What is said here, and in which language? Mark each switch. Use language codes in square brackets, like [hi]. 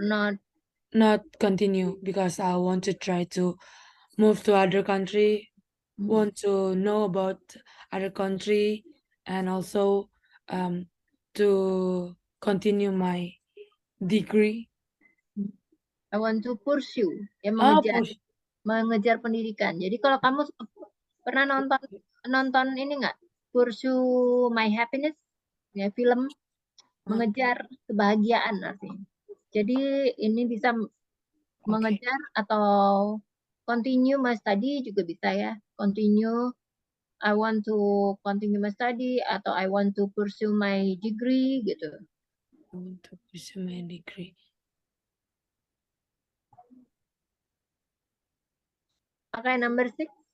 [en] not continue because I want to try to move to other country, want to know about other country, and also to continue my degree. I want to pursue, ya Oh, [id] mengejar pendidikan. Jadi kalau kamu pernah nonton nonton ini nggak? Pursue My Happiness, ya film mengejar kebahagiaan artinya. Jadi ini bisa okay. mengejar atau [en] continue my study [id] juga bisa ya. [en] Continue, I want to continue my study [id] atau [en] I want to pursue my degree [id] gitu. [en] I want to pursue my degree. Okay, number 6.